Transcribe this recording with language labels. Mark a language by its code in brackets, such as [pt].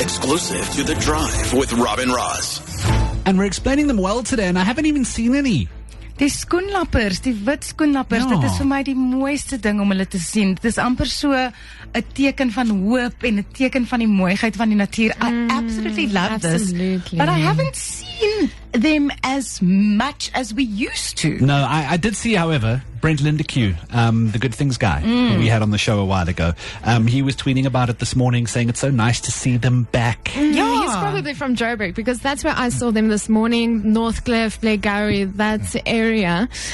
[en] Exclusive to The Drive with Robin Ross. And we're explaining them well today, and I haven't even seen any. [af] Die skoenlappers, die wit skoenlappers, Ja. dit is vir my die mooiste ding om hulle te sien. Dit is amper so 'n teken van hoop en 'n teken van die mooiheid van die natuur. [en] I absolutely love this. But I haven't seen them as much as we used to. No, I did see, however, Brent Lindeque, the Good Things guy who we had on the show a while ago. He was tweeting about it this morning, saying it's so nice to see them back. Yeah. He's probably from Joburg because that's where I saw them this morning, Northcliffe, Blairgowrie, that area.